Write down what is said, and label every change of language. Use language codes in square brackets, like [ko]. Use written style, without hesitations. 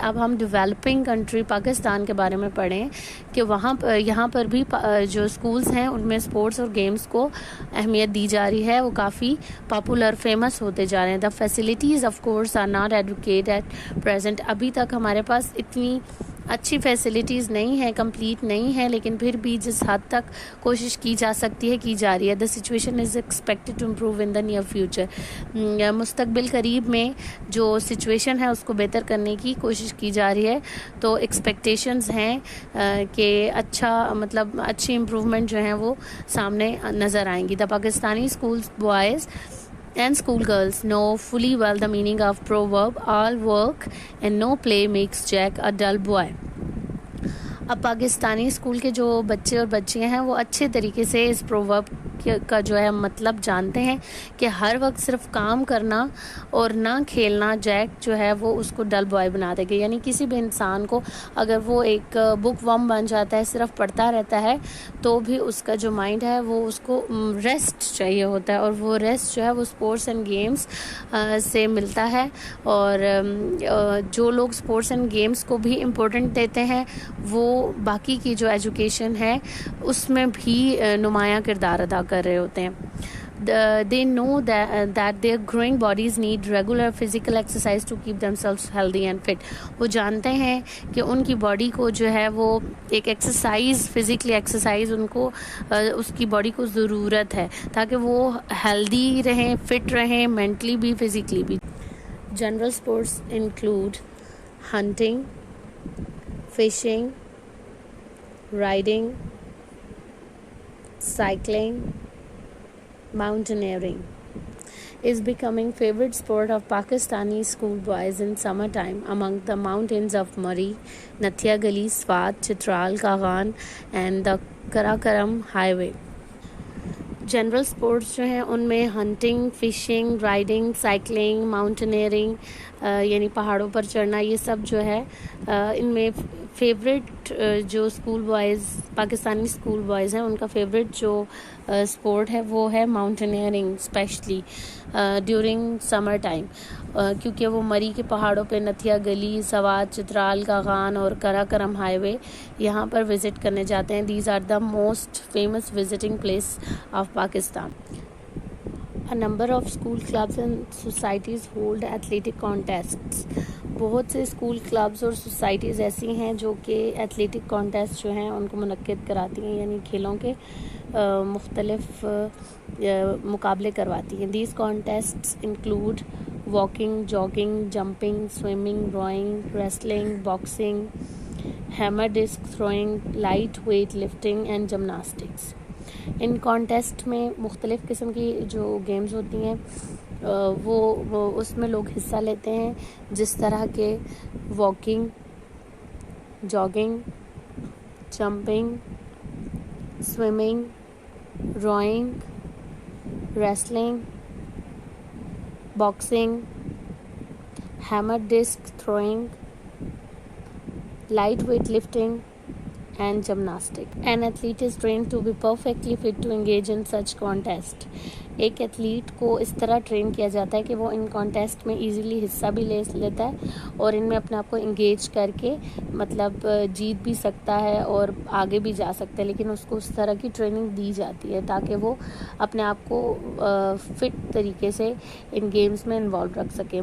[ur] اب ہم developing country Pakistan کے بارے میں پڑھیں کہ یہاں پر بھی جو اسکولز ہیں ان میں اسپورٹس اور گیمز کو اہمیت دی جا رہی ہے، وہ کافی پاپولر، فیمس ہوتے جا رہے ہیں. [en] The facilities of course are not adequate at present. [ur] ابھی تک ہمارے پاس اتنی اچھی فیسلٹیز نہیں ہیں، کمپلیٹ نہیں ہے، لیکن پھر بھی جس حد تک کوشش کی جا سکتی ہے کی جا رہی ہے. [en] The situation is expected to improve in the near future. [ur] مستقبل قریب میں جو سچویشن ہے اس کو بہتر کرنے کی کوشش کی جا رہی ہے. تو ایکسپیکٹیشنز ہیں کہ اچھی امپروومنٹ جو ہیں وہ سامنے نظر آئیں گی. [en] The Pakistani schools boys and school girls know fully well the meaning of proverb all work and no play makes Jack a dull boy. [ur] اب پاکستانی اسکول کے جو بچے اور بچیاں ہیں وہ اچھے طریقے سے اس پروورب کا جو ہے مطلب جانتے ہیں کہ ہر وقت صرف کام کرنا اور نہ کھیلنا جیک جو ہے وہ اس کو ڈل بوائے بنا دے گا. یعنی کسی بھی انسان کو اگر وہ ایک بک ورم بن جاتا ہے، صرف پڑھتا رہتا ہے، تو بھی اس کا جو مائنڈ ہے وہ اس کو ریسٹ چاہیے ہوتا ہے، اور وہ ریسٹ جو ہے وہ اسپورٹس اینڈ گیمز سے ملتا ہے. اور جو لوگ اسپورٹس اینڈ گیمز کو بھی امپورٹنٹ دیتے ہیں وہ باقی کی جو ایجوکیشن ہے اس میں بھی نمایاں کردار ادا کر رہے ہوتے ہیں. [en] They know that their growing bodies need regular physical exercise to keep themselves healthy and fit. [ur] وہ جانتے ہیں کہ ان کی باڈی کو جو ہے وہ ایک فزیکلی ایکسرسائز ان کو اس کی باڈی کو ضرورت ہے تاکہ وہ ہیلدی رہیں، فٹ رہیں، مینٹلی بھی فزیکلی بھی. [en] General sports include hunting, fishing, riding, cycling, mountaineering is becoming favorite sport of Pakistani schoolboys in summertime among the mountains of Murree, Nathia Gali, Swat, Chitral, Kaghan and the Karakoram highway. [ur] General sports جو ہیں ان میں hunting, fishing, riding, cycling, ماؤنٹینئرنگ یعنی پہاڑوں پر چڑھنا، یہ سب جو ہے ان میں فیوریٹ جو school boys Pakistani school boys ہیں ان کا فیوریٹ جو اسپورٹ ہے وہ ہے ماؤنٹینئرنگ، اسپیشلی ڈیورنگ سمر ٹائم، کیونکہ وہ مری کے پہاڑوں پہ نتھیا گلی، سوات، چترال، کاغان اور کراکرم ہائی وے یہاں پر وزٹ کرنے جاتے ہیں. [en] These are the most famous visiting place of Pakistan. A number of school clubs and societies hold athletic contests. [ur] بہت سے اسکول کلبز اور سوسائٹیز ایسی ہیں جو کہ ایتھلیٹک کانٹیسٹ جو ہیں ان کو منعقد کراتی ہیں، یعنی کھیلوں کے مختلف مقابلے کرواتی ہیں. [en] These contests include walking, jogging, jumping, swimming, rowing, wrestling, boxing, hammer disc throwing, light weight lifting and gymnastics. [ur] In contest میں مختلف قسم کی جو گیمز ہوتی ہیں وہ اس میں لوگ حصہ لیتے ہیں، جس طرح کے walking, jogging, jumping, swimming, rowing, wrestling, boxing, hammer disk throwing, light weight lifting and gymnastics. [en] An athlete is trained to be perfectly fit to engage in such contest. [ur] ایک ایتھلیٹ کو اس طرح ٹرین کیا جاتا ہے کہ وہ ان کانٹیسٹ میں easily حصہ بھی لے لیتا ہے اور ان میں اپنے آپ کو انگیج کر کے جیت بھی سکتا ہے اور آگے بھی جا سکتا ہے، لیکن اس کو اس طرح کی ٹریننگ دی جاتی ہے تاکہ وہ اپنے آپ کو فٹ طریقے سے ان گیمز میں انوالو رکھ سکے.